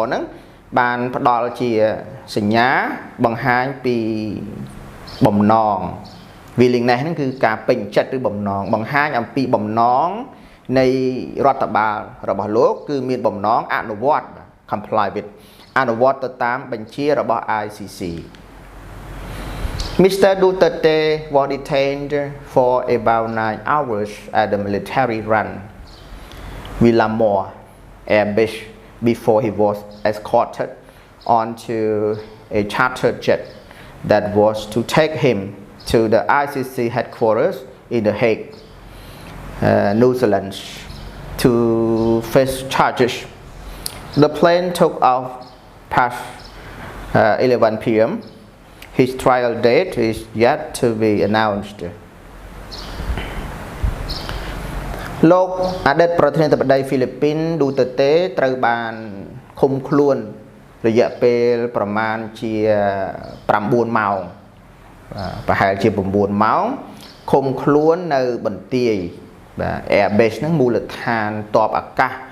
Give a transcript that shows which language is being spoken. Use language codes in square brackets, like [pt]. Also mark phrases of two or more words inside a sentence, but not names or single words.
[km] ហ្នឹងបានផ្ដល់ជាសញ្ញាបង្ហាញពីបំណង willingness ហ្នឹងគឺការពេញចិត្តឬបំណងបង្ហាញអំពីបំណងនៃរដ្ឋបាលរបស់លោកគឺមានបំណងអនុវត្ត [en] comply with [km] អនុវត្តទៅតាមបញ្ជារបស់ ICC Mr. [en] Duterte was detained for about 9 hours at the military run Villamor Air Base before he was escorted onto a chartered jet that was to take him to the ICC headquarters in The Hague, New Zealand, to face charges. The plane took off past 11 p.m. His trial date is yet to be announced. [km] លោកអតីតប្រធានាធិបតីហ្វីលីពីន Duterte ត្រូវបានឃុំខ្លួនរយៈពេលប្រមាណជា9ម៉ោងប្រហែលជា9ម៉ោងឃុំខ្លួននៅបន្ទាយបាទ Airbase ហ្នឹងមូលដ្ឋានទ័ពអាកាស